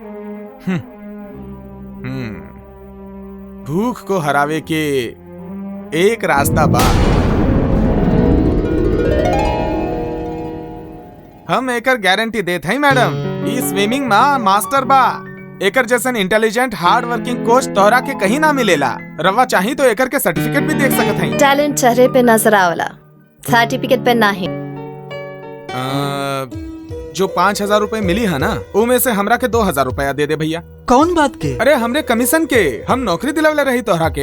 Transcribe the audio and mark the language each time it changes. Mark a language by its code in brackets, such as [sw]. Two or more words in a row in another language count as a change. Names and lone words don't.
[bho] भूख को हरावे के एक रास्ता बा। हम एकर गारंटी देत हई मैडम, ई स्विमिंग में मास्टर बा। एकर जैसन [en] intelligent hard working [bho] कोच तोहरा के कहीं ना मिलेला। रवा चाही तो एकर के सर्टिफिकेट भी देख सकत हई। टैलेंट चेहरे पे नजर आवला, सर्टिफिकेट पे नहीं। जो 5,000 रुपए मिली है ना, उमे से हमरा के 2,000 रुपया दे दे भैया। कौन बात के? अरे हमरे कमीशन के, हम नौकरी दिलवले रही तोहरा के।